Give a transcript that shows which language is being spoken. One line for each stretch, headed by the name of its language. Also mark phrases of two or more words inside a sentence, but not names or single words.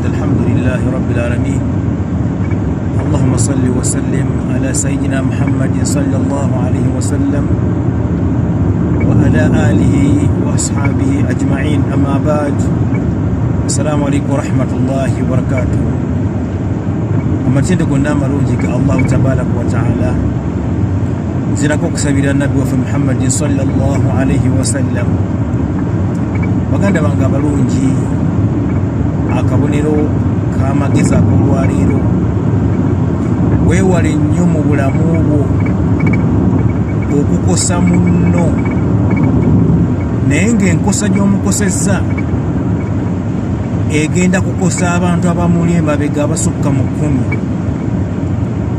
Arabic: الحمد لله رب العالمين. اللهم صل وسلم على سيدنا محمد صلى الله عليه وسلم وعلى آله وأصحابه أجمعين. أما بعد، السلام عليكم ورحمة الله وبركاته.
Ganda: amatende gonna amalungi ga
Arabic: الله تبارك وتعالى
Ganda: zirako kusabira nabbi waffe Muhammad
Arabic: صلى الله عليه وسلم.
Ganda: Baganda bange abalungi, akabonero k'amagezi ak'olwaleero, weewale nnyo mu bulamu bwo okukosa munno, naye ng'enkosa gy'omukosezza egenda kukosa abantu abamuli emabega abasukka mu 10.